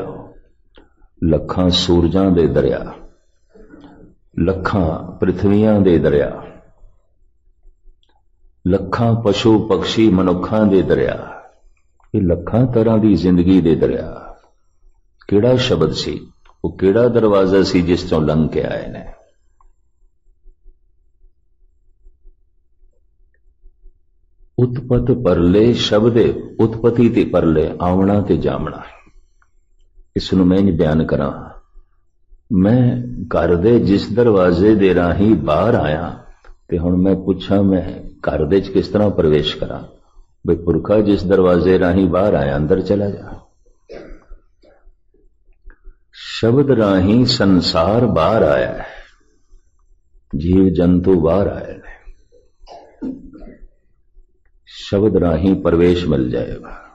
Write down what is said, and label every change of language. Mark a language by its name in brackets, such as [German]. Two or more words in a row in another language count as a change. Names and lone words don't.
[Punjabi] ਲੱਖਾਂ ਸੂਰਜਾਂ ਦੇ ਦਰਿਆ, ਲੱਖਾਂ ਪ੍ਰਿਥਵੀਆਂ ਦੇ ਦਰਿਆ, ਲੱਖਾਂ ਪਸ਼ੂ ਪਕਸ਼ੀ ਮਨੁੱਖਾਂ ਦੇ ਦਰਿਆ। ਯੇ ਲੱਖਾਂ ਤਰ੍ਹਾਂ ਕੀ ਜ਼ਿੰਦਗੀ ਦੇ ਦਰਿਆ। ਕਿਹੜਾ ਸ਼ਬਦ ਸੀ, ਵੋ ਕਿਹੜਾ ਦਰਵਾਜ਼ਾ ਸੀ ਜਿਸ ਚੋਂ ਲੰਘ ਕੇ ਆਏ ਨੇ। ਉਤਪਤ ਪਰਲੇ ਸ਼ਬਦੇ, ਉਤਪੱਤੀ ਤੇ ਪਰਲੇ, ਆਵਣਾ ਤੇ ਜਾਮਣਾ। ਇਸਨੂੰ ਮੈਂ ਬਿਆਨ ਕਰਾਂ। ਮੈਂ ਘਰ ਦੇ ਜਿਸ ਦਰਵਾਜ਼ੇ ਦੇ ਰਾਹੀਂ ਬਾਹਰ ਆਇਆ, ਤੇ ਹੁਣ ਮੈਂ ਪੁੱਛਾਂ ਮੈਂ ਘਰ ਦੇ ਚ ਕਿਸ ਤਰ੍ਹਾਂ ਪ੍ਰਵੇਸ਼ ਕਰਾਂ? ਭਾਈ ਪੁਰਖਾ ਜਿਸ ਦਰਵਾਜ਼ੇ ਰਾਹੀਂ ਬਾਹਰ ਆਇਆ ਅੰਦਰ ਚਲਾ ਜਾ। ਸ਼ਬਦ ਰਾਹੀਂ ਸੰਸਾਰ ਬਾਹਰ ਆਇਆ ਹੈ, ਜੀਵ ਜੰਤੂ ਬਾਹਰ ਆਏ ਹੈਂ। ਸ਼ਬਦ ਰਾਹੀਂ ਪ੍ਰਵੇਸ਼ ਮਿਲ ਜਾਏਗਾ।